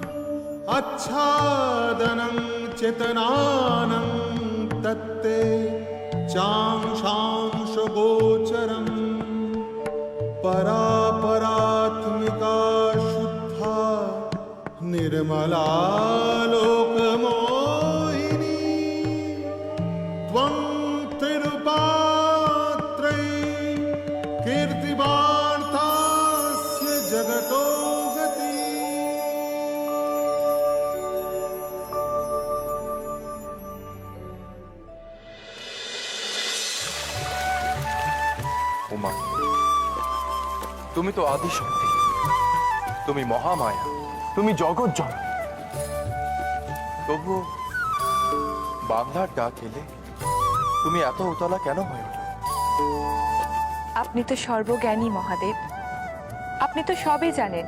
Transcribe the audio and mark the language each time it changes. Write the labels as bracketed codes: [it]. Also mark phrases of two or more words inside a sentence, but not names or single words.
[sa] आच्छादनं चेतनानं तत्ते चांशांशगोचरम् परापरात्मिका शुद्धा निर्मला लोकमोहिनी त्वं कीर्तिवार्तास्य जगतो गति। [bn] उमा তুমি তো আদি শক্তি, তুমি মহামায়া, তুমি জগৎ জননী। তবু বাংলার ডাক এলে তুমি এত উতলা কেন হয়ে ওঠো? আপনি তো সর্বজ্ঞানী মহাদেব, আপনি তো সবই জানেন।